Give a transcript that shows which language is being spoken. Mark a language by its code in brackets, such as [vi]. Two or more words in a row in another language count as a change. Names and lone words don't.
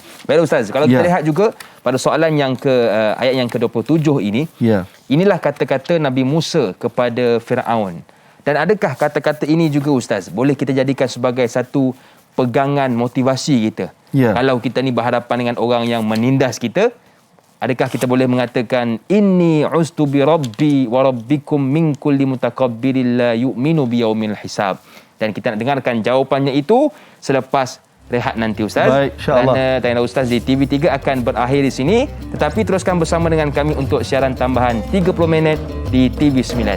[ms] Baik Ustaz, kalau kita lihat juga pada soalan yang ayat yang ke-27 ini, inilah kata-kata Nabi Musa kepada Firaun. Dan adakah kata-kata ini juga Ustaz boleh kita jadikan sebagai satu pegangan motivasi kita? Kalau kita ni berhadapan dengan orang yang menindas kita, adakah kita boleh mengatakan [ar] إني عذت بربي وربكم من كل متكبر لا يؤمن بيوم الحساب? [ms] Dan kita nak dengarkan jawapannya itu selepas rehat nanti Ustaz. Baik, insya-Allah. Kerana Tanya Ustaz di TV3 akan berakhir di sini, tetapi teruskan bersama dengan kami untuk siaran tambahan 30 minit di TV9.